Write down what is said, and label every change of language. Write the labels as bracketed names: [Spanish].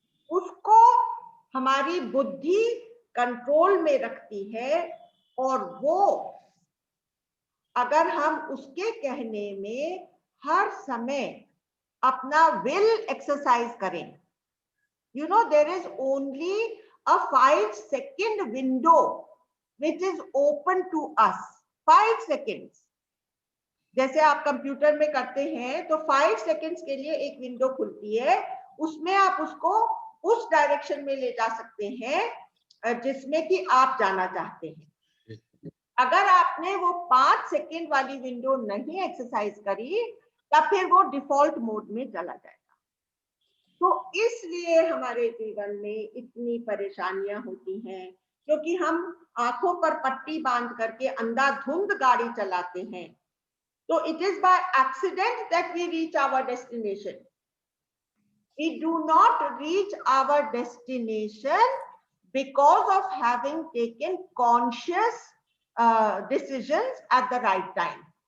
[Hindi] उसको हमारी बुद्धि कंट्रोल में रखती है और वो अगर हम उसके कहने में हर समय अपना विल एक्सरसाइज करें. [English] You know, there is only a 5-second window which is open to us. 5 seconds. [Hindi] जैसे आप कंप्यूटर में करते हैं तो 5 सेकेंड्स के लिए एक विंडो खुलती है, उसमें आप उसको उस डायरेक्शन में ले जा सकते हैं जिसमें कि आप जाना चाहते हैं. अगर आपने वो 5 सेकेंड वाली विंडो नहीं एक्सरसाइज करी तब फिर वो डिफॉल्ट मोड में चला जाएगा. तो इसलिए हमारे जीवन में इतनी परेशानियां होती हैं क्योंकि हम आंखों पर पट्टी बांध करके अंधाधुंध गाड़ी चलाते हैं. [English] So it is by accident that we reach our destination. We do not reach our destination because of having taken conscious decisions at the right time.